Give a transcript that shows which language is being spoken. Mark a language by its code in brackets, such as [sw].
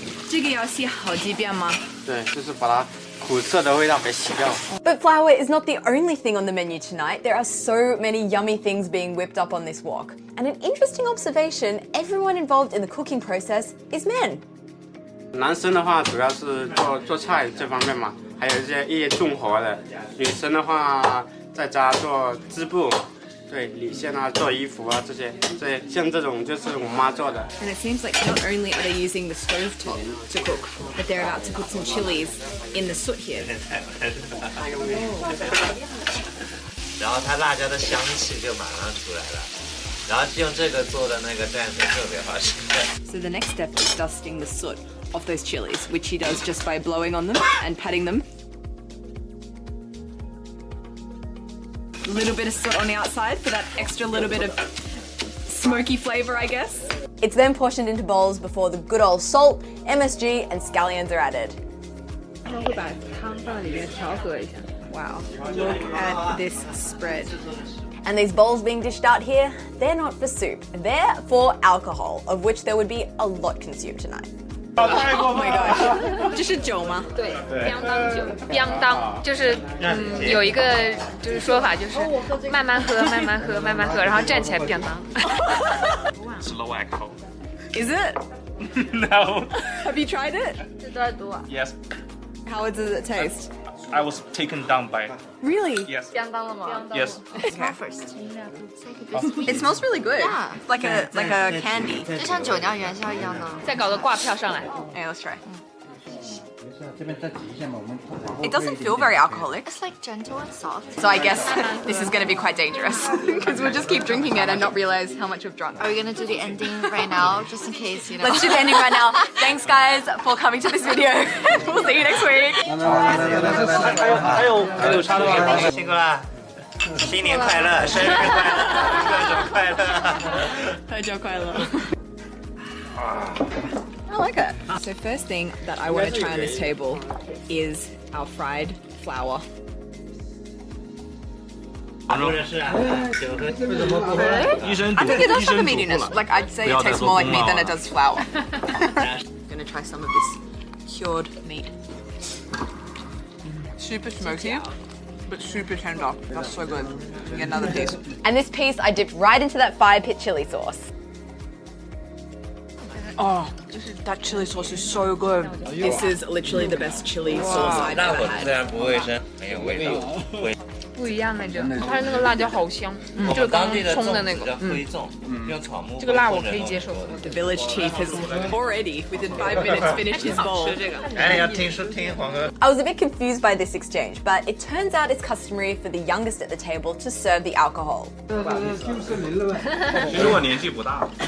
[zh] 这个要洗好几遍吗？对，就是把它苦涩的味道给洗掉。 [en] But flour is not the only thing on the menu tonight. There are so many yummy things being whipped up on this wok. And an interesting observation, everyone involved in the cooking process is men. [zh] 男生的话主要是做菜这方面嘛，还有一些重活的。女生的话在家做织布，对，理线啊，做衣服啊这些，像这种就是我妈做的。 [en] And it seems like not only are they using the stovetop to cook, but they're about to put some chilies in the soot here. 然后它辣椒的香气就马上出来了，然后用这个做的那个蘸水特别好吃。 So the next step is dusting the soot off those chilies, which he does just by blowing on them and patting them. A little bit of soot on the outside for that extra little bit of smoky flavor, I guess. It's then portioned into bowls before the good old salt, MSG, and scallions are added. Wow, look at this spread. And these bowls being dished out here, they're not for soup, they're for alcohol, of which there would be a lot consumed tonight. Oh my gosh. [zh] 这是酒吗？对，当当酒，当当就是有一个就是说法就是慢慢喝，慢慢喝，慢慢喝，然后站起来当当。 [en] Slow alcohol. Is it? No. Have you tried it? [zh] 这多少度啊？ [en] Yes. How does it taste? I was taken down by. Really? Yes. [zh] 当当了吗？ [en] Yes. It smells really good. Yeah. Like a candy. [zh] 就像酒酿元宵一样的。再搞个挂票上来。 [en] Okay, let's try. It doesn't feel very alcoholic. It's like gentle and soft. So I guess this is going to be quite dangerous because we'll just keep drinking it and not realize how much we've drunk. Are we gonna do the ending right now, just in case, you know? Let's do the ending right now. Thanks guys for coming to this video. We'll see you next week. [zh] 还有插的吗？辛苦啦！新年快乐，生日快乐，各种快乐。合照快乐。 [en] I like it. So first thing that I want to try on this table is our fried flour. [zh] 医生 [en] I think it does have a [zh] 医 [en] meatiness. [zh] 生 [en] Like I'd say it tastes more like meat than it does flour. I'm gonna try some of this cured meat. Super smoky, but super tender. That's so good. Get another piece. And this piece I dipped right into that fire pit chili sauce. Oh, that chili sauce is so good. This is literally the best chili sauce I've [zh] 大 [en] ever [zh] 火 [en] had. [zh] 虽然不卫生，很有味道。不一样那个，它那个辣椒好香，就是刚当地的冲的那个粽子叫。灰粽，用草木。这个辣我可以接受。 [en] The village chief has already, within 5 minutes, finished his bowl. [zh] 哎，要听黄哥。 [en] I was a bit confused by this exchange, but it turns out it's customary for the youngest at the table to serve the alcohol. [zh] 其实我年纪不大。